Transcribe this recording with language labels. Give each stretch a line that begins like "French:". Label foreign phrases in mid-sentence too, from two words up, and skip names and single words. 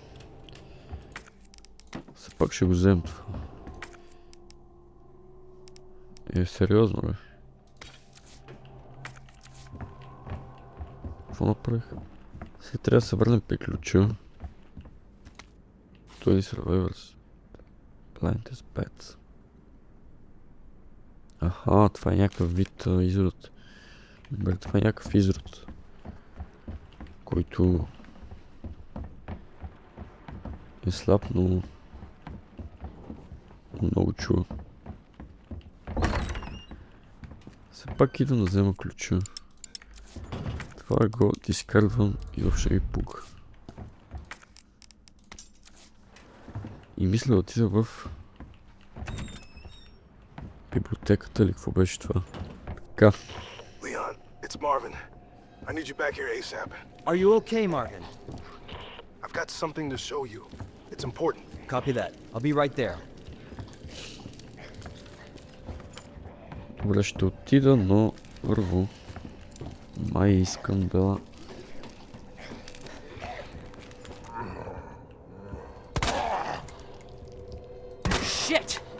Bulgarian: Все пак ще го вземем това. Сериозно, бе. Какво направих? Сега трябва да се върнем при ключа. Той е
English: Survivors. Plant is bad.
Bulgarian: Аха, това е някакъв вид изрод. Добре, това е някакъв изрод, който е слаб, но много чува. Все пак идвам да взема ключа. Това го дискардвам и въобще ми пука. И мисля да отида в библиотеката или какво беше това? Така.
English: Leon, it's Marvin. I need you back here ASAP. Are you okay, Marvin? I've got something to show you. It's important. Copy that. I'll be right there.
Bulgarian: Добре, ще отида, но първо май искам да... Shit!